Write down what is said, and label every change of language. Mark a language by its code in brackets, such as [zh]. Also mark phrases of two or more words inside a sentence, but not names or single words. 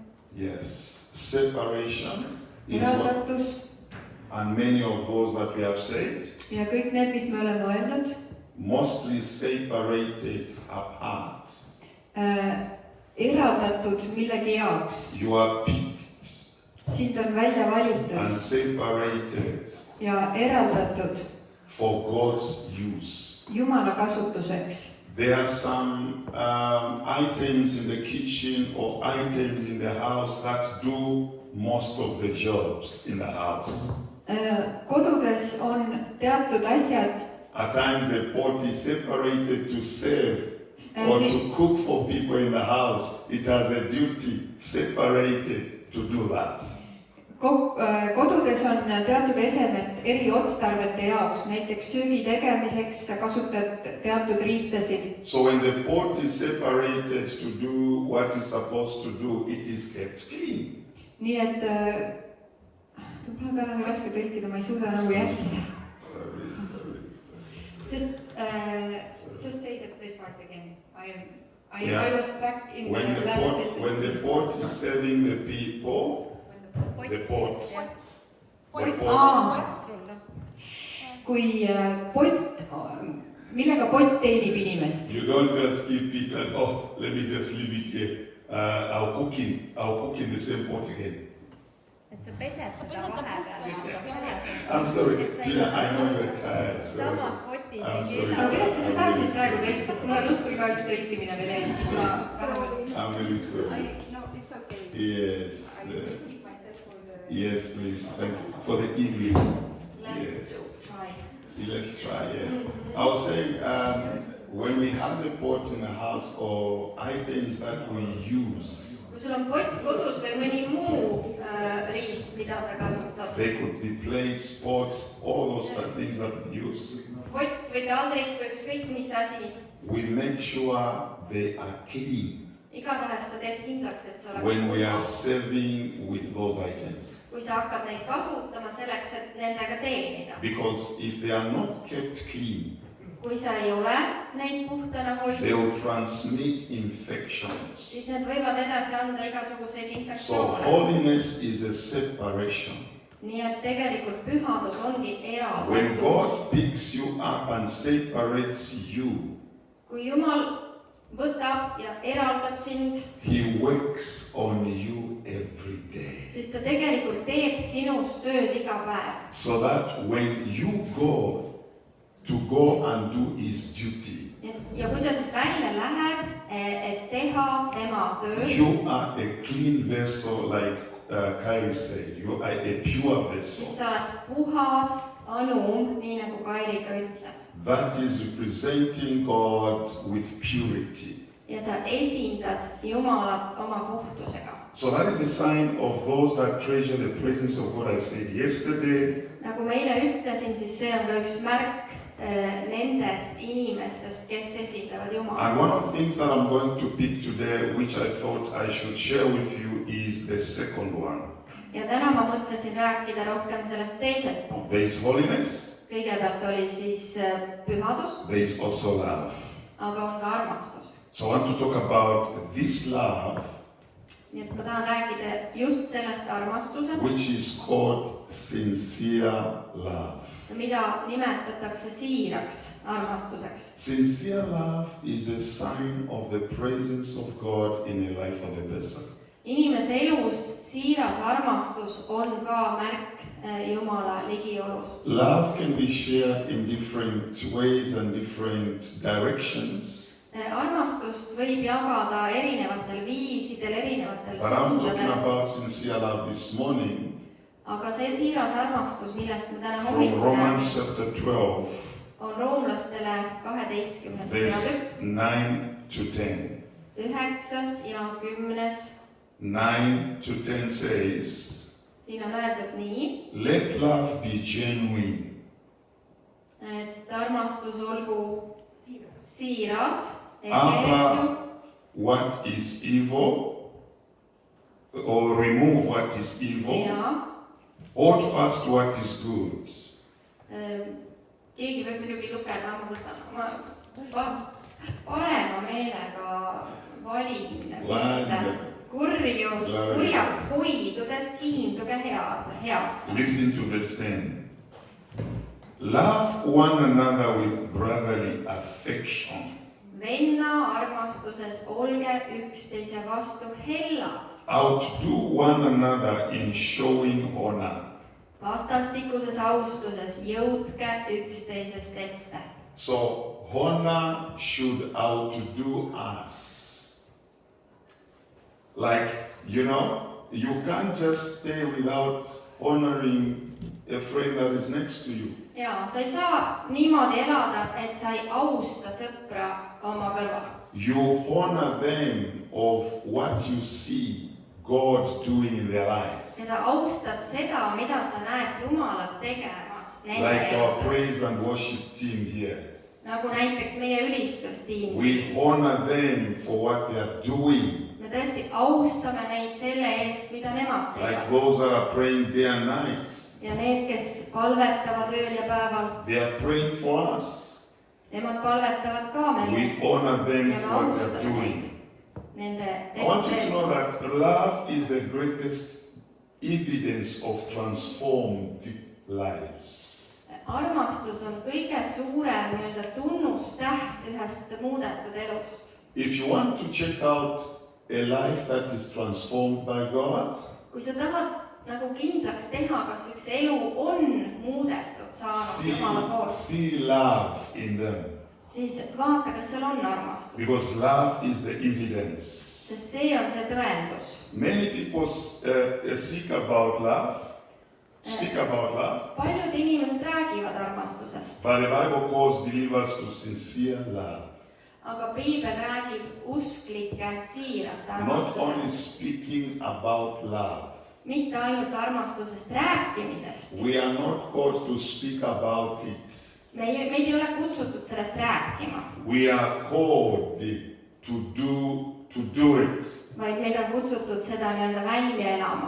[en] Yes. Separation is what, [et] Eraldatus [en] and many of those that we have said, [et] ja kõik need, mis me oleme öelnud. [en] mostly separated apart. [et] Eraldatud millegi jaoks. [en] You are picked [et] Sind on välja [en] and [et] valitud [en] separated [et] ja eraldatud [en] for God's use. [et] Jumala kasutuseks. [en] There are some items in the kitchen or items in the house that do most of the jobs in the house. [et] Kodudes on teatud asjad. [en] At times the pot is separated to serve or to cook for people in the house. It has a duty separated to do that. [et] Kodudes on teatud esemed eriotstarbete jaoks, näiteks söögi tegemiseks sa kasutad teatud riistasid. [en] So when the pot is separated to do what it's supposed to do, it is kept clean. [et] Nii et mul on täna raske tõlkida, ma ei suuda nagu jälgida. [en] Sorry. Just say that this part again. Yeah. I was back in When the the last pot, sentence. when the pot is serving the people, the pot. [et] Kui pott, millega pott teenib inimest. [en] You don't just keep it and let me just leave it here. I'll cook in the same pot again. [et] Et sa pesed seda vahepeal. [en] I'm sorry, Tina, I know you're tired. [et] Samas potis [en] I'm [et] ei [en] sorry. [et] Aga tegelikult sa tahaksid praegu tõlkida, sest mul on õhtul ka üks tõlkimine veel ees, siis ma vähemalt... [en] I'm really sorry. No, it's okay. Yes. I will keep myself for the... Yes, please. Thank you. For the evening. Let's try. Let's try, yes. I was saying, when we have the pot in the house or items that we use, [et] Kui sul on pott kodus või mõni muu riist, mida sa kasutad. [en] they could be plates, pots, all those things that we use. [et] Pott või taldrik või ükskõik mis asi. [en] We make sure they are clean. [et] igatahes sa teed kindlaks, et sa [en] when we are [et] oleks [en] serving with those items. [et] kui sa hakkad neid kasutama selleks, et nendega teenida. [en] Because if they are not kept clean, [et] Kui sa ei ole neid puhtana [en] they [et] hoidnud, [en] will transmit infections. [et] siis need võivad edasi anda igasuguseid [en] So [et] infektsioone. [en] holiness is a separation. [et] Nii et tegelikult pühadus ongi [en] When [et] eraldatus. [en] God picks you up and separates you, [et] Kui Jumal võtab ja eraldab sind, [en] He works on you every day. [et] siis ta tegelikult teeb sinust tööd iga päev. [en] So that when you go to go and do His duty, [et] Ja kui sa siis välja lähed, et teha tema tööd, [en] you are a clean vessel, like Kairi said. You are a pure [et] siis [en] vessel. [et] sa oled puhas anum, nii nagu Kairi ka ütles. [en] That is representing God with purity. [et] Ja sa esindad Jumalat oma puhtusega. [en] So that is a sign of those that treasure the presence of God. I said yesterday, [et] Nagu ma eile ütlesin, siis see on ka üks märk nendest inimestest, kes esindavad [en] and one [et] Jumalat. [en] of the things that I'm going to pick today, which I thought I should share with you, is the second one. [et] Ja täna ma mõtlesin rääkida rohkem sellest teisest punktist. [en] There is holiness, [et] Kõigepealt oli siis pühadus, [en] there is also love. [et] aga on ka armastus. [en] So I want to talk about this love, [et] Nii et ma tahan rääkida just sellest armastusest, [en] which is called sincere love. [et] mida nimetatakse siiraks armastuseks. [en] Sincere love is a sign of the presence of God in the life of a person. [et] Inimese elus siiras armastus on ka märk Jumala ligiolust. [en] Love can be shared in different ways and different directions. [et] Armastust võib jagada erinevatel viisidel, erinevatel [en] But I'm talking [et] suundadel, [en] about sincere love this morning [et] aga see siiras armastus, millest me täna [en] from [et] hommikul [en] Romans [et] räägime, [en] chapter 12, [et] on roomlastele 12. [en] verse 9 to 10. [et] 9. ja 10. [en] 9 to 10 says, [et] Siin on öeldud nii, [en] let love be genuine. [et] et armastus olgu siiras, [en] Abba what is evil, or remove what is evil. [et] ja [en] Hold fast what is good. [et] keegi võib muidugi lugeda, ma võtan oma parema meelega valin, kurjus, kurjast hoidudes kiinduge heasse. [en] Listen to verse 10. Love one another with brotherly affection. [et] Venna armastuses olge üksteise vastu hellad, [en] Outdo one another in showing honor. [et] vastastikuses austuses jõudke üksteisest ette. [en] So honor should outdo us. Like, you can't just stay without honoring a friend that is next to you. [et] Ja sa ei saa niimoodi elada, et sa ei austa sõpra oma kõrval. [en] You honor them of what you see God doing in their lives. [et] Ja sa austad seda, mida sa näed Jumalat tegemas nende [en] Like our [et] elus. [en] praise and worship team here. [et] Nagu näiteks meie ülistustiim siin. [en] We honor them for what they are doing. [et] Me tõesti austame neid selle eest, mida nemad [en] Like [et] teevad. [en] those that are praying day and night. [et] Ja need, kes palvetavad ööl ja päeval, [en] They are praying for us. [et] nemad palvetavad ka [en] We [et] meile. [en] honor them [et] Ja me [en] for what they are [et] austame neid [en] doing. [et] nende [en] I want you to [et] tegemise [en] know [et] eest. [en] that love is the greatest evidence of transformed lives. [et] Armastus on kõige suurem nii-öelda tunnustäht ühest muudetud elust. [en] If you want to check out a life that is transformed by God, [et] Kui sa tahad nagu kindlaks teha, kas üks elu on muudetud saanud Jumala poolt, [en] see love in them. [et] siis vaata, kas seal on armastus. [en] Because love is the evidence. [et] Sest see on see tõendus. [en] Many people speak about love, [et] Paljud inimesed räägivad armastusest, [en] but the Bible calls believers to sincere love. [et] aga Piibel räägib usklike siirast [en] Not only [et] armastusest. [en] speaking about love. [et] Mitte ainult armastusest rääkimisest. [en] We are not called to speak about it. [et] Meid ei ole kutsutud sellest rääkima. [en] We are called to do to do it, [et] vaid meid on kutsutud seda nii-öelda välja elama,